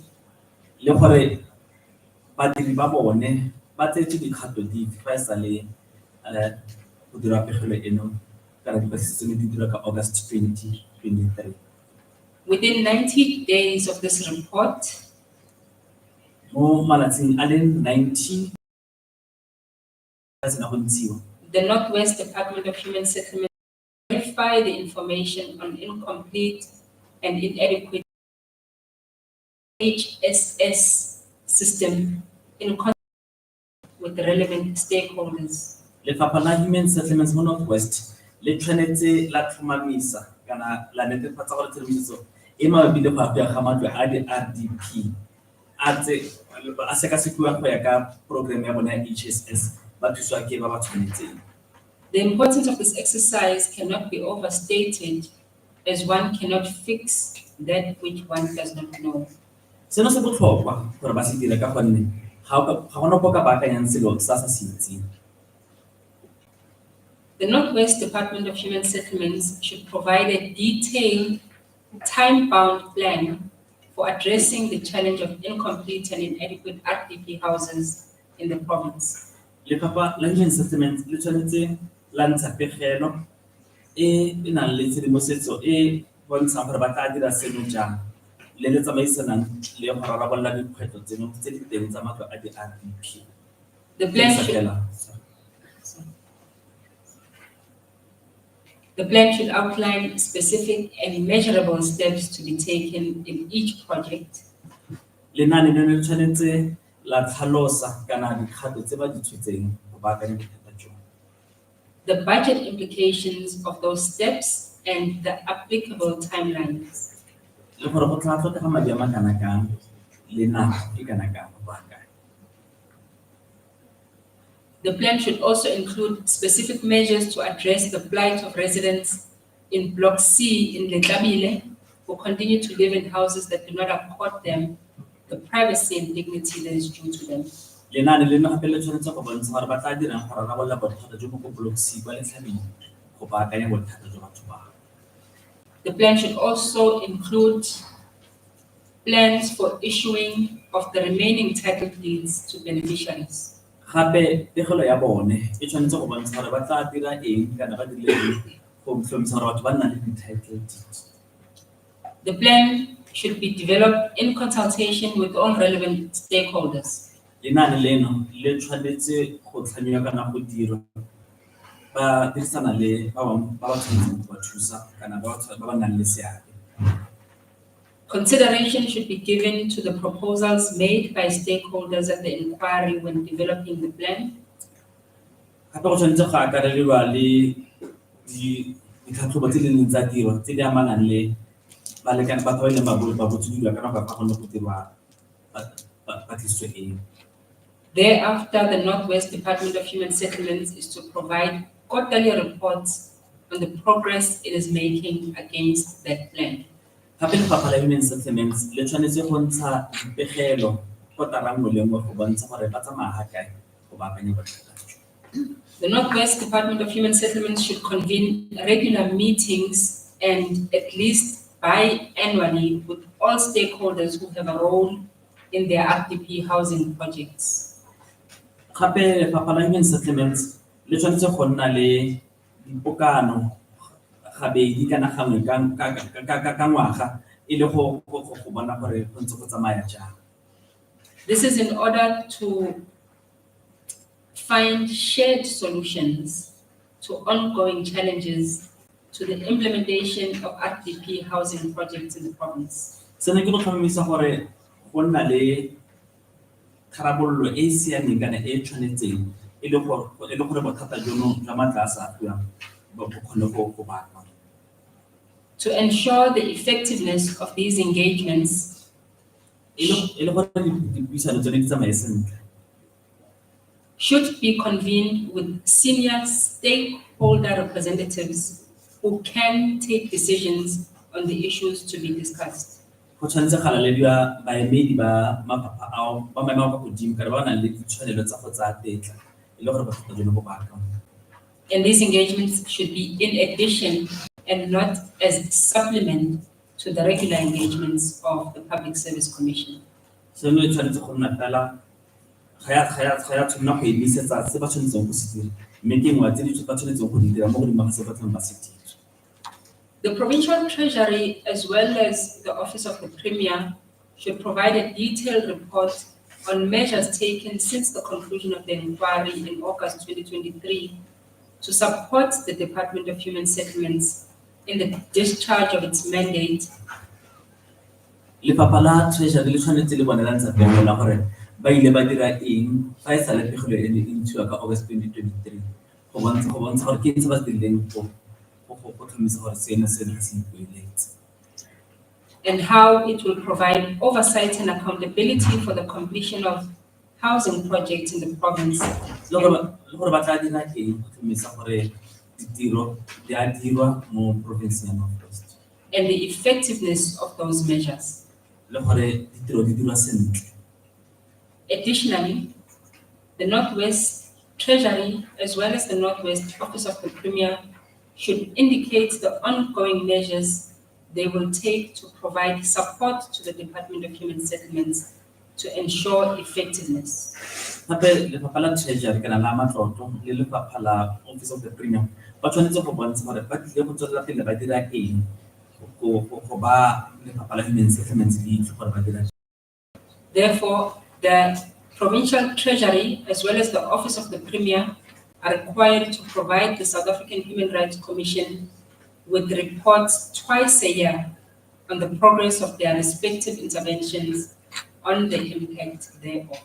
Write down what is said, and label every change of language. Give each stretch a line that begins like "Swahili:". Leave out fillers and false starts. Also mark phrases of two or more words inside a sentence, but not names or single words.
Tswana: Le gore badiri ba bone ba tsetse dikgato dife fa e sale go dira pegelo eno kana dipatlisiso di dira ka August 2023.
English: Within 90 days of this report,
Tswana: Mo malatsing a le 90 a sena go ntshiwa
English: the Northwest Department of Human Settlement verify the information on incomplete and inadequate HSS system in contact with the relevant stakeholders.
Tswana: Lefapha la Human Settlements mo Northwest le tshwanetse la tlhomamisa kana la netefatsa gore tshedimosetso e mabapi le go apea ga matlo a di-RDP a sekasekiwa go ya ka program ya bona ya HSS ba thusiwa ke ba ba tshwanetseng.
English: The importance of this exercise cannot be overstated, as one cannot fix that which one does not know.
Tswana: Seno se botlhokwa gore ba se dire ka gonne ga gona go ka baakanyang selo sa se itseng.
English: The Northwest Department of Human Settlements should provide a detailed, time-bound plan for addressing the challenge of incomplete and inadequate RDP houses in the province.
Tswana: Lefapha la Human Settlements le tshwanetse la ntsha pegelo e nang le tshedimosetso e bontshang gore ba tla dira seno jang le le tsamaisanang le go rarabolola dikgwetlho tseno tse di teng tsa matlo a di-RDP.
English: The plan should outline specific and measurable steps to be taken in each project.
Tswana: Lenaane leno le tshwanetse la tlhalosa kana dikgato tse ba di tshotseng go baakanya bothata jo.
English: The budget implications of those steps and the applicable timelines.
Tswana: Le gore go tla tlhokega madi a makana kang le nako e kana kang go baakanya.
English: The plan should also include specific measures to address the plight of residents in Block C in Letlabile who continue to live in houses that do not accord them the privacy and dignity that is due to them.
Tswana: Lenaane leno gape le tshwanetse go bontsha gore ba tla dirang go rarabolola bothata jo mo go Block C kwa Letlhabile go baakanya bothata jo batho ba.
English: The plan should also include plans for issuing of the remaining title deeds to beneficiaries.
Tswana: Gape pegelo ya bone e tshwanetse go bontsha gore ba tla dira eng kana ba dirile eng go tlhomamisa gore batho ba nna le di-
English: title deeds. The plan should be developed in consultation with all relevant stakeholders.
Tswana: Lenaane leno le tshwanetse go tlhamiwa kana go dirwa ba dirisana le ba bangwe ba ba tshwanetseng go ba thusa kana ba ba nang le seabe.
English: Consideration should be given to the proposals made by stakeholders at the inquiry when developing the plan.
Tswana: Gape go tshwanetse go akarediwa le ditlhatlhobo tse di neng tsa tiro tse di amanang le balekane batho ba e leng ba botsodiwa kana ba kgone go dirwa patlisiso eo.
English: Thereafter, the Northwest Department of Human Settlements is to provide quarterly reports on the progress it is making against that plan.
Tswana: Gape Lefapha la Human Settlements le tshwanetse go ntsha dipegelo kotara nngwe le nngwe go bontsha gore ba tsamaya ga kae go baakanya bothata jo.
English: The Northwest Department of Human Settlements should convene regular meetings and at least biannually with all stakeholders who have a role in their RDP housing projects.
Tswana: Gape Lefapha la Human Settlements le tshwanetse go nna le dipokano gabedi kana gangwe ka ngwaga e le go bona gore go ntse go tsamaya jang.
English: This is in order to find shared solutions to ongoing challenges to the implementation of RDP housing projects in the province.
Tswana: Seno ke go tlhomamisa gore go nna le tharabololo e e siameng kana e e tshwanetseng e le gore bothata jono jwa matla a sa apiwang bo kgone go baakwa.
English: To ensure the effectiveness of these engagements, should be convened with senior stakeholder representatives who can take decisions on the issues to be discussed.
Tswana: Go tshwanetse ga lalediwa baemedi ba mafapha ao ba maemo a kwa godimo kana ba nang le ditshwanelo tsa go tsaya tetla e le gore bothata jono bo baakangwe.
English: And these engagements should be in addition and not as supplement to the regular engagements of the Public Service Commission.
Tswana: Seno e tshwanetse go nna fela ga ya tshwanela go emisetsa se ba tshwanetseng go se dira, mme ke ngwa tse di ba tshwanetseng go di dira mo godimo ga se ba tlang ba se dira.
English: The Provincial Treasury, as well as the Office of the Premier, should provide a detailed report on measures taken since the conclusion of the inquiry in August 2023 to support the Department of Human Settlements in the discharge of its mandate.
Tswana: Lefapha la Treasury le tshwanetse le bone la ntsha pego la gore ba ile ba dira eng fa e sale pegelo e ne e ntshiwa ka August 2023 go bontsha gore ke eng se ba se dirileng go tlhomamisa gore seno se ne se ipoeletse.
English: And how it will provide oversight and accountability for the completion of housing projects in the province.
Tswana: Le gore ba tla dira eng go tlhomamisa gore ditiro di a dirwa mo provinceng ya North West.
English: And the effectiveness of those measures.
Tswana: Le gore ditiro di dirwa sentle.
English: Additionally, the Northwest Treasury, as well as the Northwest Office of the Premier, should indicate the ongoing measures they will take to provide support to the Department of Human Settlements to ensure effectiveness.
Tswana: Gape lefapha la Treasury kana la matlotlo le lefapha la Office of the Premier ba tshwanetse go bontsha gore ba tlile go tswelela pele ba dira eng go ba lefapha la Human Settlements le itse gore ba dira.
English: Therefore, the Provincial Treasury, as well as the Office of the Premier, are required to provide the South African Human Rights Commission with reports twice a year on the progress of their respective interventions on the impact thereof.